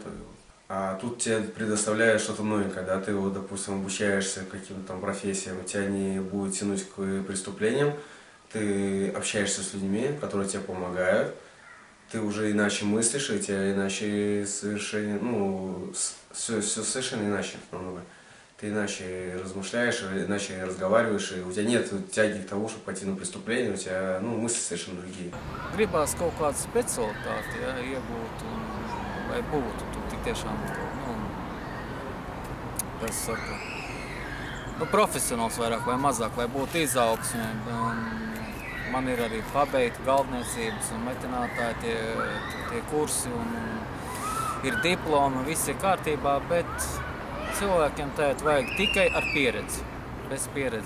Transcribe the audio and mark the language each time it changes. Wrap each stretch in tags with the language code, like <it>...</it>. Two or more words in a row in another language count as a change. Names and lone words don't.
<ru>А тут тебе предоставляют что-то новенькое, да, ты, допустим, обучаешься каким-то там профессиям, тебя не будет тянуть к преступлениям, ты общаешься с людьми, которые тебе помогают, ты уже иначе мыслишь, и тебя иначе совершенно, все совершенно иначе намного. Ты иначе размышляешь, иначе разговариваешь, и у тебя нет тяги к тому, чтобы пойти на преступление, у тебя мысли совершенно другие.</ru> <lv>Gribās kaut kādu specialitāti, iegūt, vai būtu tik tiešām tas saka, profesionāls vairāk vai mazāk, lai būtu izaugsme. Man ir arī pabeigta galdniecības un metinātāji tie kursi un ir diplomi, viss ir kārtībā, bet cilvēkiem tagad vajag tikai ar pieredzi, bez pieredzes.</lv>